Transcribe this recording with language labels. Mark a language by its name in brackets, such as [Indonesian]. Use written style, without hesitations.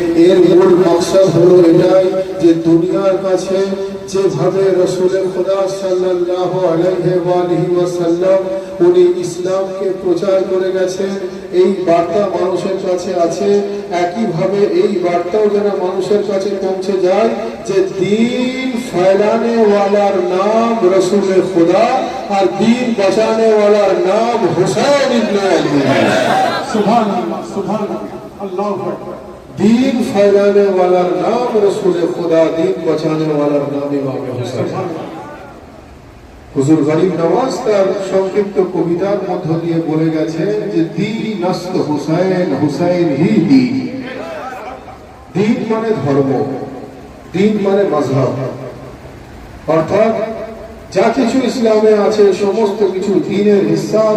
[Bangla] এর মূল মাকসাদ হলো এটাই যে দুনিয়ার কাছে যেভাবে রাসূল খুদা সাল্লাল্লাহু আলাইহি ওয়া আলিহি ওয়াসাল্লাম উনি ইসলামকে প্রচার করে গেছেন, এই বার্তা মানুষের কাছে আছে, একইভাবে এই বার্তাও যেন মানুষের কাছে পৌঁছে যায় যে দিন ফেলানে ওয়ালার নাম রাসূল খুদা আর দিন বাঁচানে ওয়ালার নাম হুসাইন ইবনে আলী। সুবহানাল্লাহ, সুবহানাল্লাহ, আল্লাহু আকবার। [Hindi] दीन फैलाने वाला नाम रसूल खुदा, दीन बचाने वाला नाम इमाम हुसैन। [Bangla] হুজুর গরিব নওয়াজ তার সংক্ষিপ্ত কবিতার মধ্য দিয়ে বলে গেছেন যে [Persian] দীন আস্ত হুসাইন, হুসাইন হি দীন। [Bangla] দীন মানে ধর্ম, দীন মানে মাযহাব, অর্থাৎ যা কিছু ইসলামে আছে সমস্ত কিছু দ্বীনের হিস্সা।